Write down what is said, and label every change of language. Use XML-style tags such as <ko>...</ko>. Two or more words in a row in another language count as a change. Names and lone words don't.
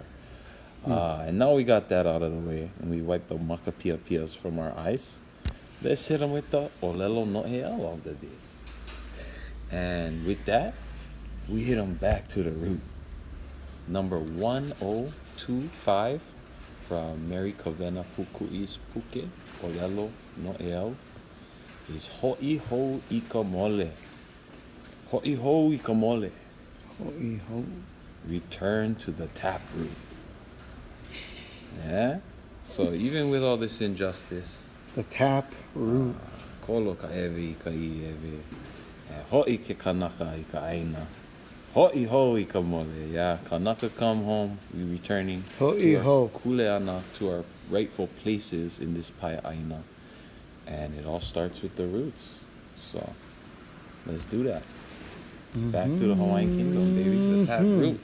<en>And now we got that out of the way, and we wiped the makapiapias from our eyes. Let's hit them with the</en> <haw>olelo no'eau</haw> <en>of the day. And with that, we hit them back to the root. Number 1025 from Mary Kavena Puku'is Puke,</en> <haw>olelo no'eau,</haw> <en>is</en> <haw>ho'i ho ika mole. Ho'i ho ika mole. Ho'i ho.</haw> <en>Return to the taproot. Yeah? So even with all this injustice, the tap root.</en> <haw>Kolo ka ewe ika I ewe. Ho'i ke kanaka ika aina. Ho'i ho ika mole.</haw> <en>Yeah, kanaka come home. We returning</en> <haw>Ho'i ho.</haw> <en>kuleana, to our rightful places in this</en> <haw>pai aina.</haw> <en>And it all starts with the roots. So let's do that. Back to the Hawaiian Kingdom, baby. The tap root.</en>